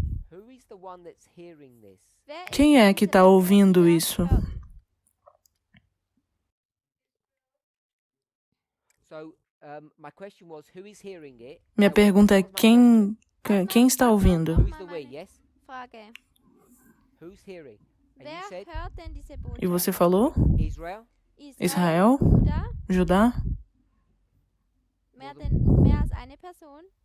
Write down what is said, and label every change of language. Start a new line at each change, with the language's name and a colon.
English: Who is the one that's hearing this?
Portuguese: quem é que está ouvindo isso?
English: So, my question was, who is hearing it?
Portuguese: Minha pergunta é quem está ouvindo?
English: Who's the we? Yes.
German: Frage.
English: Who's hearing? And
German: Wer
English: you said
German: hört denn diese
Portuguese: E
German: Botschaft?
Portuguese: você falou? Israel. Israel? Juda? Judá?
German: Mehr als eine Person?